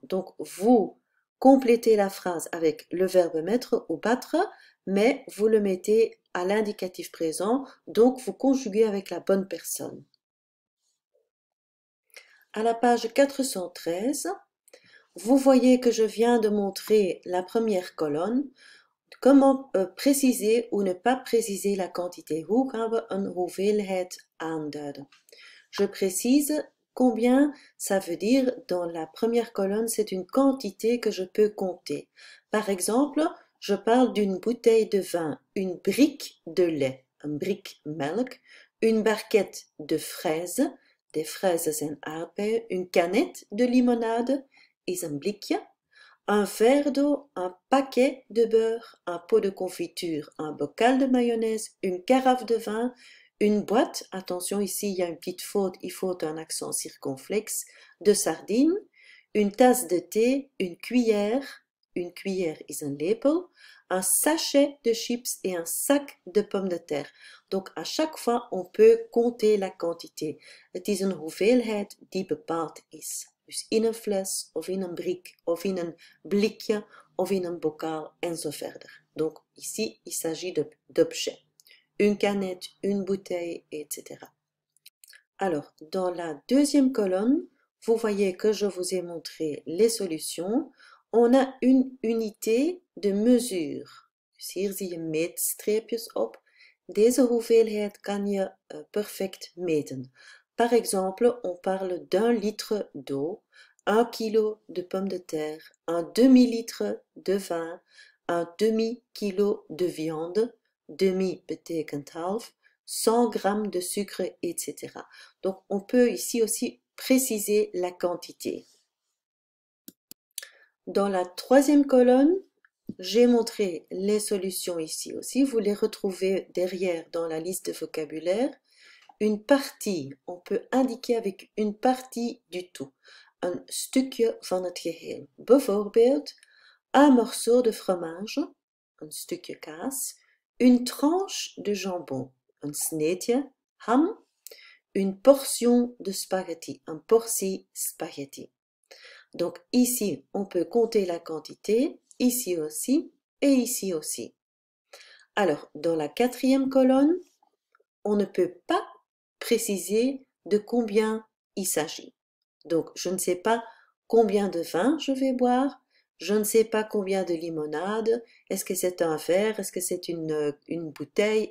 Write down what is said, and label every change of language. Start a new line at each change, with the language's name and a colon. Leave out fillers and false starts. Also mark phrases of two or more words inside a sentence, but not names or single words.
French: Donc, vous complétez la phrase avec le verbe mettre ou battre, mais vous le mettez à l'indicatif présent, donc vous conjuguez avec la bonne personne. À la page 413, vous voyez que je viens de montrer la première colonne. Comment préciser ou ne pas préciser la quantité?
Dutch: Hoe gaan we een hoeveelheid aanduiden?
French: Je précise combien ça veut dire dans la première colonne, c'est une quantité que je peux compter. Par exemple, je parle d'une bouteille de vin, une brique de lait,
Dutch: een brik melk,
French: une barquette de fraises, des fraises
Dutch: zijn aardbeien,
French: une canette de limonade
Dutch: is een blikje,
French: un verre d'eau, un paquet de beurre, un pot de confiture, un bocal de mayonnaise, une carafe de vin, une boîte, attention ici il y a une petite faute, il faut un accent circonflexe, de sardines, une tasse de thé, une cuillère
Dutch: is een lepel,
French: un sachet de chips et un sac de pommes de terre. Donc à chaque fois on peut compter la quantité.
Dutch: Het is een hoeveelheid die bepaald is. Dus in een fles, of in een brik, of in een blikje, of in een bokaal, en zo verder.
French: Donc ici, il s'agit d'objets. Une canette, une bouteille, etc. Alors, dans la deuxième colonne, vous voyez que je vous ai montré les solutions. On a une unité de mesure.
Dutch: Dus hier zie je meetstreepjes op. Deze hoeveelheid kan je perfect meten.
French: Par exemple, on parle d'un litre d'eau, 1 kilo de pommes de terre, un demi-litre de vin, un demi-kilo de viande, demi
Dutch: betekent half,
French: 100 grammes de sucre, etc. Donc, on peut ici aussi préciser la quantité. Dans la troisième colonne, j'ai montré les solutions ici aussi. Vous les retrouvez derrière dans la liste de vocabulaire. Une partie, on peut indiquer avec une partie du tout.
Dutch: Een stukje van het geheel. Bijvoorbeeld,
French: un morceau de fromage,
Dutch: een stukje kaas,
French: une tranche de jambon,
Dutch: een sneetje ham,
French: une portion de spaghetti,
Dutch: een portie spaghetti.
French: Donc ici, on peut compter la quantité, ici aussi et ici aussi. Alors, dans la quatrième colonne, on ne peut pas préciser de combien il s'agit. Donc, je ne sais pas combien de vin je vais boire, je ne sais pas combien de limonade, est-ce que c'est un verre, est-ce que c'est une bouteille.